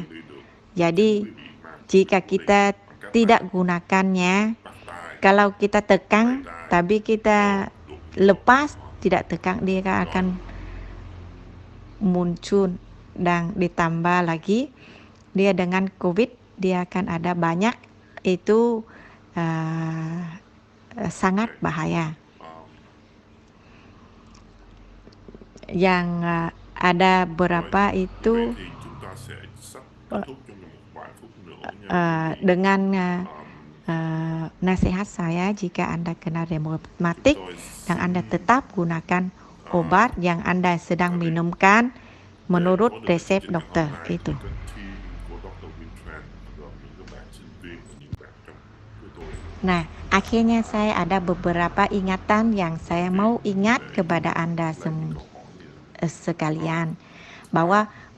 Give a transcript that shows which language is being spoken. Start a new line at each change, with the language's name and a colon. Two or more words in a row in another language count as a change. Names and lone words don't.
Indonesian: Jadi jika kita tidak gunakannya, kalau kita tekan tapi kita lepas tidak tekan, dia akan muncul dan ditambah lagi dia dengan COVID, dia akan ada banyak, itu sangat bahaya. Yang ada berapa itu
Vietnamese: thì chúng ta sẽ sắp kết thúc trong một vài phút nữa nha.
Indonesian: dengan nasihat saya, jika Anda kena rematik dan Anda tetap gunakan obat yang Anda sedang minumkan menurut resep dokter itu. Nah, akhirnya saya ada beberapa ingatan yang saya mau ingat kepada Anda sekalian, bahwa